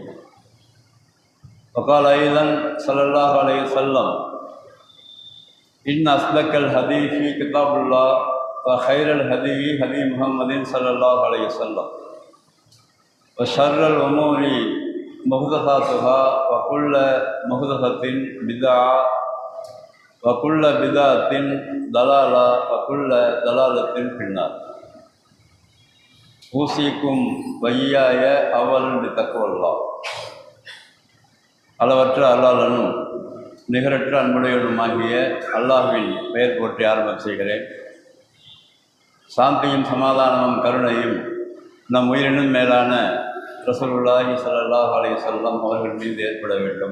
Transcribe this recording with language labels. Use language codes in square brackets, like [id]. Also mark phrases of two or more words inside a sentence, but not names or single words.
[ar] وقال أيضا صلى الله عليه وسلم: إن أصدق الحديث كتاب الله وخير الهدي هدي محمد صلى الله عليه وسلم وشر الأمور محدثاتها وكل محدثة بدعة وكل بدعة ضلالة وكل ضلالة في النار. أوصيكم وإياي أولا بتقوى الله. [ta] அளவற்ற அல்லாஹ்வும் நிகரற்ற அன்புடையவனுமாகிய அல்லாஹ்வின் பெயர் போற்றி ஆரம்பம் செய்கிறேன். சாந்தியும் சமாதானமும் கருணையும் நம் உயிரினும் மேலான [ar] رسول الله صلى الله عليه وسلم [ta] அவர்கள் மீது ஏற்பட வேண்டும்.